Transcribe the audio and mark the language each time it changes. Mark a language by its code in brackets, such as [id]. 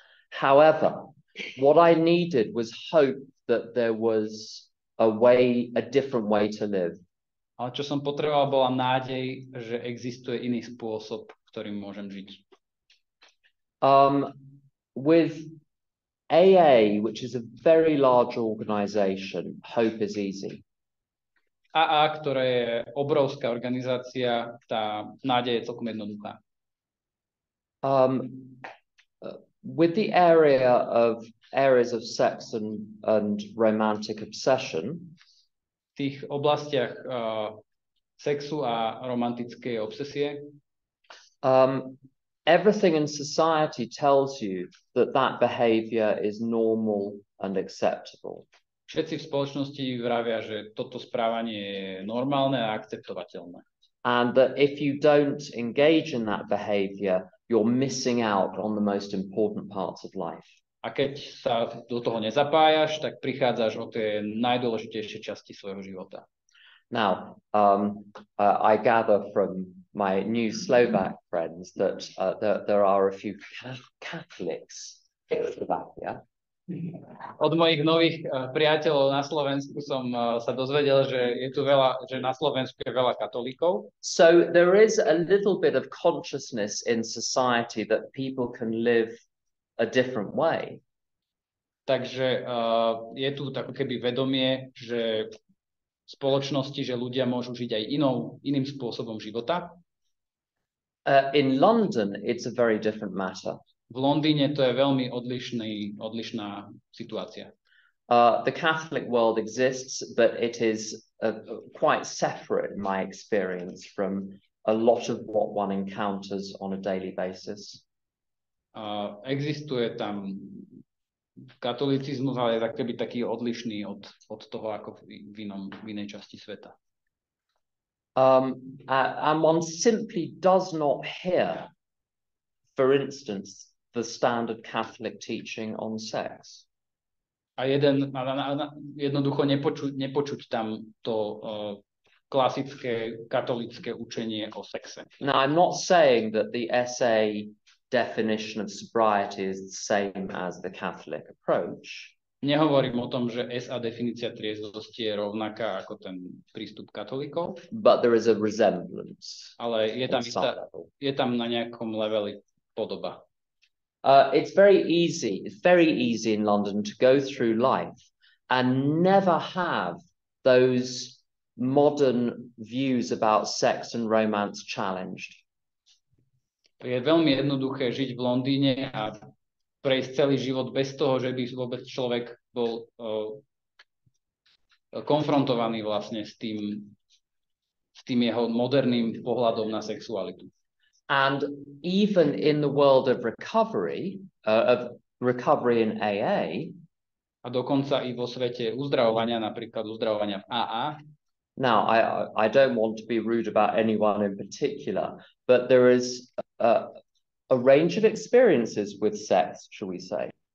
[en] However, what I needed was hope that there was a different way to live. [sk] Ale čo som potreboval, bola nádej, že existuje iný spôsob, ktorým môžem žiť. [en] With AA, which is a very large organization, hope is easy. [sk] AA, ktorá je obrovská organizácia, tá nádej je celkom jednoduchá. [en] With the areas of sex and romantic obsession, [sk] v tých oblastiach sexu a romantickej obsesie, [en] everything in society tells you that that behavior is normal and acceptable. [sk] Všetci v spoločnosti vravia, že toto správanie je normálne a akceptovateľné. [en] And that if you don't engage in that behavior, you're missing out on the most important parts of life. [sk] A keď sa do toho nezapájaš, tak prichádzaš o tie najdôležitejšie časti svojho života. [en] Now, I gather from my new Slovak friends that there are a few Catholics in Slovakia. [sk] Od mojich nových priateľov na Slovensku som sa dozvedel, že je tu že na Slovensku je veľa katolíkov. [en] So there is a little bit of consciousness in society that people can live a different way. [sk] Takže je tu ako keby vedomie, že v spoločnosti, že ľudia môžu žiť aj iným spôsobom života. [en] In London, it's a very different matter. [sk] V Londýne to je veľmi odlišná situácia. [en] The Catholic world exists, but it is quite separate in my experience from a lot of what one encounters on a daily basis. [sk] Existuje tam katolicizmus, ale je taký odlišný od toho, ako v inej časti sveta. [en] And one simply does not hear, for instance, the standard Catholic teaching on sex. [sk] A jednoducho nepočuť tam to klasické katolické učenie o sexe. [en] Now, I'm not saying that the SA definition of sobriety is the same as the Catholic approach. [sk] Nehovorím o tom, že SA definícia triezvosti je rovnaká ako ten prístup katolíkov. [en] But there is a resemblance. [sk] Ale je tam na nejakom leveli podoba. [en] It's very easy in London to go through life and never have those modern views about sex and romance challenged. [sk] Je veľmi jednoduché žiť v Londýne a prejsť celý život bez toho, že by vôbec človek bol konfrontovaný vlastne s tým jeho moderným pohľadom na sexualitu. [en] And even in the world of recovery in AA, [sk] a dokonca i vo svete uzdravovania, napríklad uzdravovania v AA. [en] Now, I don't want to be rude about anyone in particular, but there is a range of experiences with sex, shall we say.